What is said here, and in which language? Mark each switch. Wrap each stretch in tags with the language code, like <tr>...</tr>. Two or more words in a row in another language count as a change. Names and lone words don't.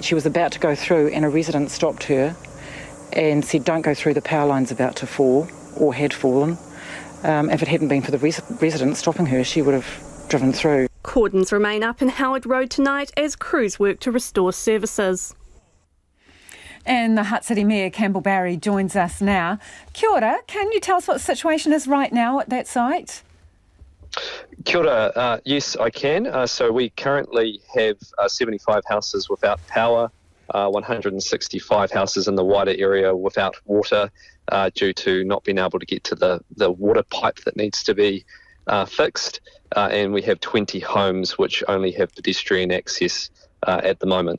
<en>She was about to go through, and a resident stopped her and said, "Don't go through, the power line's about to fall," or had fallen. If it hadn't been for the resident stopping her, she would have driven through. Cordons remain up in Howard Road tonight as crews work to restore services. And the Hutt City Mayor, Campbell Barry, joins us now.</en> <mi>Kia ora,</mi> <en>can you tell us what the situation is right now at that site?</en> <mi>Kia ora,</mi> <en>yes I can. So we currently have 75 houses without power, 165 houses in the wider area without water due to not being able to get to the water pipe that needs to be fixed. And we have 20 homes which only have pedestrian access at the moment.</en>